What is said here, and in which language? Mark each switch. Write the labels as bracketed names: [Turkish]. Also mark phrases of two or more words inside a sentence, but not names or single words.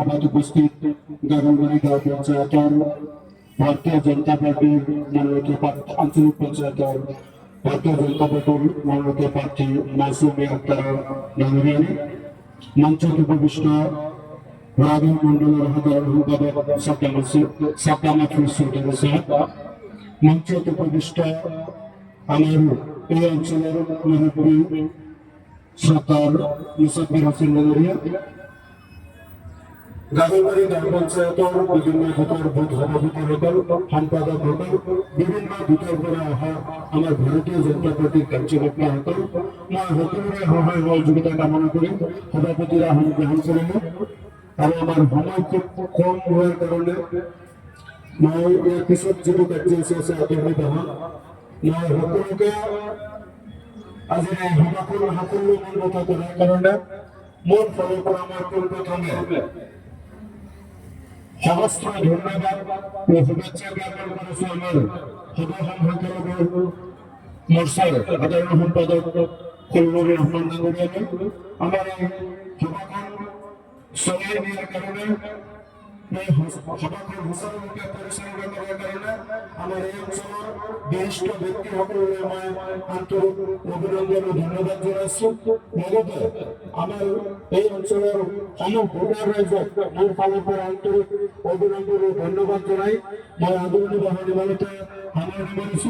[Bangla] হবাত উপস্থিত গাগলবাড়ি গাঁও পঞ্চায়েতের ভারতীয় জনতা পার্টির মনোনীত আঞ্চলিক পঞ্চায়েতের ভারতীয় জনতা পার্টির মনোনীত প্রার্থী মাসুমি আক্তার ডাঙ্গুরিয়ানি, মঞ্চে উপবিষ্ট রাগী মন্ডলের সাধারণ সম্পাদক সাদ্দাম মাহফুজ চৌধুরী সাহেব, মঞ্চে উপবিষ্ট আমার এই অঞ্চলের মুরব্বী শ্রদ্ধার মুসাফির হোসেন ডাঙ্গুরিয়া, গাগলবাড়ি গ্রাম পঞ্চায়েতের বিভিন্ন ভোটার বুথ সভাপতি হতেন, সম্পাদক হতেন, বিভিন্ন ভোটার করে অহা আমার ভারতীয় জনতা পার্টির কার্যকর্তা হতেন। [Assamese] মই সকলোৰে সহায় সহযোগিতা কামনা কৰি সভাপতিৰ আসন গ্ৰহণ কৰিলো আৰু আমাৰ সময় খুব কম হোৱাৰ কাৰণে মই ইয়াৰ পিছত যিটো কাৰ্যসূচী আছে আগবাঢ়ি যাম। মই সকলোকে আজি এই সভাখন সাফল্যমণ্ডিত কৰাৰ কাৰণে মোৰ ফালৰ পৰা মই পোনপ্ৰথমে সমস্ত ধন্যবাদ ও শুভেচ্ছা জ্ঞাপন [Bangla] করেছে আমার সংখ্যালঘু মোর্চার সাধারণ সম্পাদক খলিলুর রহমান ডাঙ্গুরিয়াকে। আমার এই সভাখন চলাই নেওয়ার কারণে [Assamese] এই সভাখন সুচাৰুৰূপে পৰিচালনা কৰাৰ কাৰণে আমাৰ এই অঞ্চলৰ বিশিষ্ট ব্যক্তিসকললৈ মই আন্তৰিক অভিনন্দন ও ধন্যবাদ জনাইছোঁ। লগতে আমাৰ এই অঞ্চলৰ সমূহ ভোটাৰ ৰাইজক মোৰ ফালৰ পৰা আন্তৰিক অভিনন্দন ও ধন্যবাদ জনাই মই আদৰণি বাঢ়ি নিবলৈতে সামৰণি মাৰিছোঁ।